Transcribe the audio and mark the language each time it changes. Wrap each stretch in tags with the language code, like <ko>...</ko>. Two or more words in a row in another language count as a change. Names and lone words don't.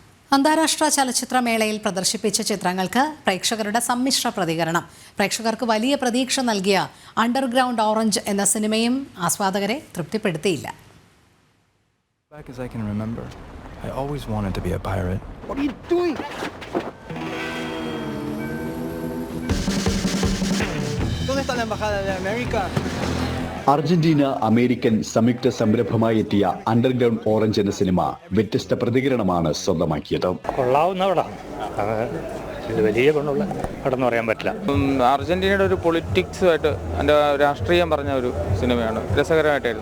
<ml>അന്താരാഷ്ട്ര ചലച്ചിത്രമേളയിൽ പ്രദർശിപ്പിച്ച ചിത്രങ്ങൾക്ക് പ്രേക്ഷകരുടെ സമ്മിശ്ര പ്രതികരണം. പ്രേക്ഷകർക്ക് വലിയ പ്രതീക്ഷ നൽകിയ അണ്ടർഗ്രൗണ്ട് ഓറഞ്ച് എന്ന സിനിമയും ആസ്വാദകരെ തൃപ്തിപ്പെടുത്തിയില്ല.</ml> <en>Back as I can remember, I always wanted to be a pirate. What are you doing?</en> <es>¿Dónde está la embajada de América?</es> <ml>അർജന്റീന അമേരിക്കൻ സംയുക്ത സംരംഭമായി എത്തിയ അണ്ടർഗ്രൗണ്ട് ഓറഞ്ച് എന്ന സിനിമ വ്യത്യസ്ത പ്രതികരണമാണ് സ്വന്തമാക്കിയത്. കൊള്ളാവുന്ന പടമാണ്, ഇത് വലിയ ഗുണമുള്ള പടം എന്ന് പറയാൻ പറ്റില്ല. അർജന്റീനയുടെ ഒരു പൊളിറ്റിക്സുമായിട്ട് എൻ്റെ രാഷ്ട്രീയം പറഞ്ഞ ഒരു സിനിമയാണ്, രസകരമായിട്ടായിരുന്നു.</ml>